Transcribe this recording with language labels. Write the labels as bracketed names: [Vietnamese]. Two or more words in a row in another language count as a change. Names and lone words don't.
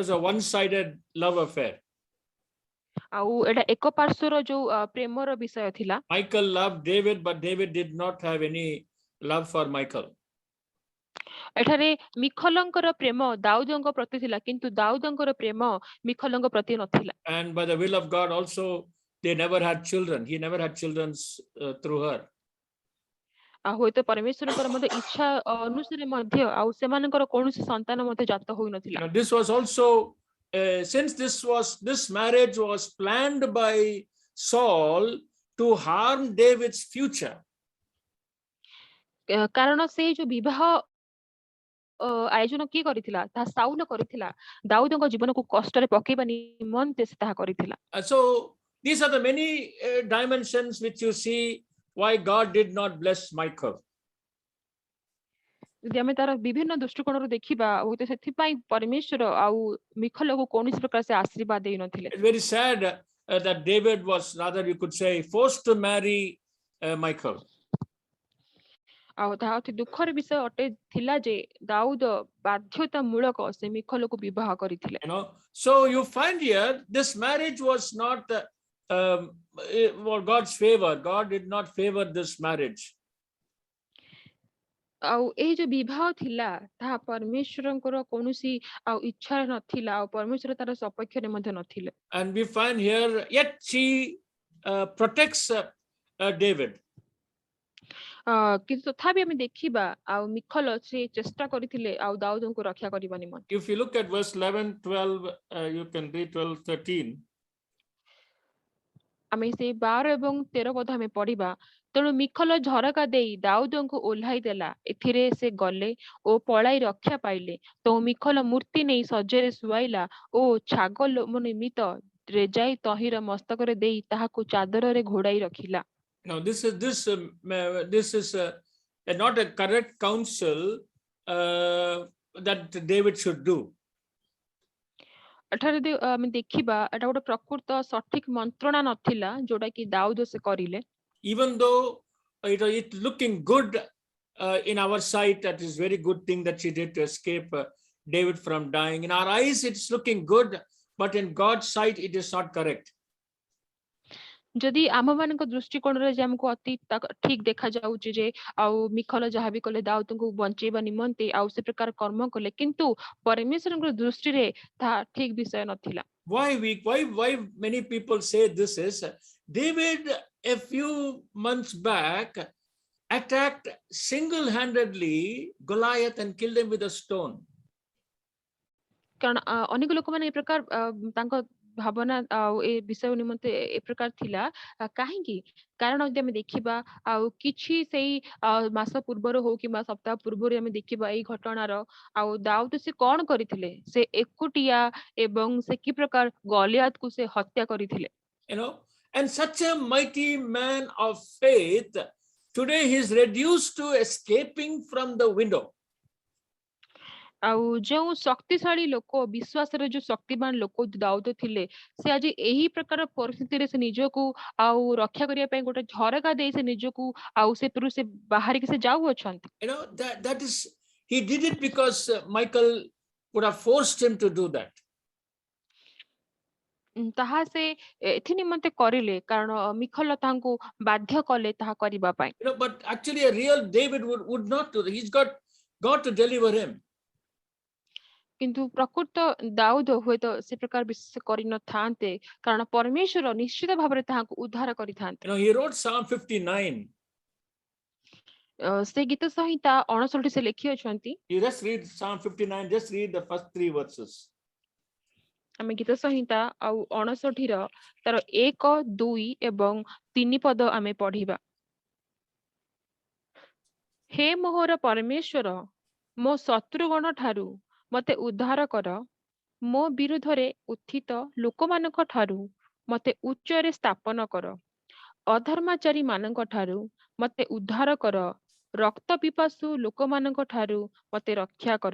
[English] it was a one-sided love affair. [Odia] ଆଉ ଏଟା ଏକ ପାର୍ଶ୍ୱର ଯୋଉ ପ୍ରେମର ବିଷୟ ଥିଲା। [English] Michal loved David, but David did not have any love for Michal. [Odia] ଏଠାରେ ମିଖଲଙ୍କର ପ୍ରେମ ଦାଉଦଙ୍କ ପ୍ରତି ଥିଲା, କିନ୍ତୁ ଦାଉଦଙ୍କର ପ୍ରେମ ମିଖଲଙ୍କ ପ୍ରତି ନଥିଲା। [English] And by the will of God also, they never had children. He never had children through her. [Odia] ଆଉ ହୁଏତ ପରମେଶ୍ୱରଙ୍କର ମଧ୍ୟ ଇଚ୍ଛା ଅନୁସାରେ ମଧ୍ୟ ଆଉ ସେମାନଙ୍କର କୌଣସି ସନ୍ତାନ ମଧ୍ୟ ଜାତ ହୋଇନଥିଲା। [English] This was also, since this marriage was planned by Saul to harm David's future. [Odia] କାରଣ ସେଇ ଯୋଉ ବିବାହ ଆୟୋଜନ କିଏ କରିଥିଲା, ତାହା ସାଉଲ କରିଥିଲା। ଦାଉଦଙ୍କ ଜୀବନକୁ କଷ୍ଟରେ ପକେଇବା ନିମନ୍ତେ ସେ ତାହା କରିଥିଲା। [English] So these are the many dimensions which you see why God did not bless Michal. [Odia] ଯଦି ଆମେ ତାର ବିଭିନ୍ନ ଦୃଷ୍ଟିକୋଣରୁ ଦେଖିବା, ହୁଏତ ସେଥିପାଇଁ ପରମେଶ୍ୱର ଆଉ ମିଖଲକୁ କୌଣସି ପ୍ରକାର ସେ ଆଶୀର୍ବାଦ ଦେଇନଥିଲେ। [English] It's very sad that David was, rather you could say, forced to marry Michal. [Odia] ଆଉ ତାହା ଅତି ଦୁଃଖର ବିଷୟ ଅଟେ ଥିଲା ଯେ ଦାଉଦ ବାଧ୍ୟତାମୂଳକ ସେ ମିଖଲକୁ ବିବାହ କରିଥିଲେ। [English] So you find here this marriage was not for God's favor. God did not favor this marriage. [Odia] ଆଉ ଏହି ଯୋଉ ବିବାହ ଥିଲା ତାହା ପରମେଶ୍ୱରଙ୍କର କୌଣସି ଆଉ ଇଚ୍ଛା ନଥିଲା, ଆଉ ପରମେଶ୍ୱର ତାର ସପକ୍ଷରେ ମଧ୍ୟ ନଥିଲେ। [English] And we find here, yet she protects David. [Odia] କିନ୍ତୁ ତଥାପି ଆମେ ଦେଖିବା ଆଉ ମିଖଲ ସେ ଚେଷ୍ଟା କରିଥିଲେ ଆଉ ଦାଉଦଙ୍କୁ ରକ୍ଷା କରିବା ନିମନ୍ତେ। [English] If you look at verse 11, 12, you can read 12, 13. [Odia] ଆମେ ସେଇ 12 ଏବଂ 13 ପଦ ଆମେ ପଢିବା। ତେଣୁ ମିଖଲ ଝରକା ଦେଇ ଦାଉଦଙ୍କୁ ଓହ୍ଲାଇ ଦେଲା, ଏଥିରେ ସେ ଗଲେ ଓ ପଳାଇ ରକ୍ଷା ପାଇଲେ। ତ ମିଖଲ ମୂର୍ତ୍ତି ନେଇ ଶଯ୍ୟାରେ ଶୁଆଇଲା ଓ ଛାଗ ଲୋମ ନିମିତ୍ତ ରେଜାଇ ତହିଁର ମସ୍ତକରେ ଦେଇ ତାହାକୁ ଚାଦରରେ ଘୋଡାଇ ରଖିଲା। [English] Now this is not a correct counsel that David should do. [Odia] ଏଠାରେ ଯଦି ଆମେ ଦେଖିବା, ଏଟା ଗୋଟେ ପ୍ରକୃତ ସଠିକ ମନ୍ତ୍ରଣା ନଥିଲା ଯୋଉଟା କି ଦାଉଦ ସେ କରିଲେ। [English] Even though it looking good in our sight, that is very good thing that she did to escape David from dying. In our eyes, it's looking good, but in God's sight, it is not correct. [Odia] ଯଦି ଆମ ମାନଙ୍କ ଦୃଷ୍ଟିକୋଣରେ ଯେ ଆମକୁ ଅତି ଠିକ ଦେଖା ଯାଉଛି ଯେ ଆଉ ମିଖଲ ଯାହା ବି କଲେ ଦାଉଦଙ୍କୁ ବଞ୍ଚେଇବା ନିମନ୍ତେ ଆଉ ସେ ପ୍ରକାର କର୍ମ କଲେ, କିନ୍ତୁ ପରମେଶ୍ୱରଙ୍କ ଦୃଷ୍ଟିରେ ତାହା ଠିକ ବିଷୟ ନଥିଲା। [English] Why many people say this is, David a few months back attacked single-handedly Goliath and killed him with a stone. [Odia] କାରଣ ଅନେକ ଲୋକମାନେ ଏ ପ୍ରକାର ତାଙ୍କ ଭାବନା ଆଉ ଏ ବିଷୟ ନିମନ୍ତେ ଏ ପ୍ରକାର ଥିଲା। କାହିଁକି? କାରଣ ଯଦି ଆମେ ଦେଖିବା ଆଉ କିଛି ସେଇ ମାସ ପୂର୍ବରୁ ହଉ କିମ୍ବା ସପ୍ତାହ ପୂର୍ବରୁ ଆମେ ଦେଖିବା ଏଇ ଘଟଣାର, ଆଉ ଦାଉଦ ସେ କଣ କରିଥିଲେ, ସେ ଏକୁଟିଆ ଏବଂ ସେ କି ପ୍ରକାର ଗଲିଆତକୁ ସେ ହତ୍ୟା କରିଥିଲେ। [English] And such a mighty man of faith, today he is reduced to escaping from the window. [Odia] ଆଉ ଯେଉଁ ଶକ୍ତିଶାଳୀ ଲୋକ, ବିଶ୍ୱାସରେ ଯୋଉ ଶକ୍ତିମାନ ଲୋକ ଦାଉଦ ଥିଲେ, ସେ ଆଜି ଏହି ପ୍ରକାର ପରିସ୍ଥିତିରେ ସେ ନିଜକୁ ଆଉ ରକ୍ଷା କରିବା ପାଇଁ ଗୋଟେ ଝରକା ଦେଇ ସେ ନିଜକୁ ଆଉ ସେଥିରୁ ସେ ବାହାରିକି ସେ ଯାଉଅଛନ୍ତି। [English] That is, he did it because Michal would have forced him to do that. [Odia] ତାହା ସେ ଏଥି ନିମନ୍ତେ କରିଲେ କାରଣ ମିଖଲ ତାଙ୍କୁ ବାଧ୍ୟ କଲେ ତାହା କରିବା ପାଇଁ। [English] But actually a real David would not do that. He's got God to deliver him. [Odia] କିନ୍ତୁ ପ୍ରକୃତ ଦାଉଦ ହୁଏତ ସେ ପ୍ରକାର ବିଶେଷ କରିନଥାନ୍ତେ, କାରଣ ପରମେଶ୍ୱର ନିଶ୍ଚିତ ଭାବରେ ତାହାକୁ ଉଦ୍ଧାର କରିଥାନ୍ତେ। [English] He wrote Psalm 59. [Odia] ସେ ଗୀତ ସଂହିତା 59 ସେ ଲେଖି ଅଛନ୍ତି। [English] You just read Psalm 59, just read the first 3 verses. [Odia] ଆମେ ଗୀତ ସଂହିତା ଆଉ 59 ର ତାର 1, 2 ଏବଂ 3 ପଦ ଆମେ ପଢିବା। ହେ ମୋହର ପରମେଶ୍ୱର, ମୋ ଶତ୍ରୁଗଣ ଠାରୁ ମତେ ଉଦ୍ଧାର କର, ମୋ ବିରୁଦ୍ଧରେ ଉତ୍ଥିତ ଲୋକମାନଙ୍କ ଠାରୁ ମତେ ଉଚ୍ଚରେ ସ୍ଥାପନ କର, ଅଧର୍ମାଚାରୀ ମାନଙ୍କ ଠାରୁ ମତେ ଉଦ୍ଧାର କର, ରକ୍ତ ପିପାସୁ ଲୋକମାନଙ୍କ ଠାରୁ ମତେ ରକ୍ଷା କର।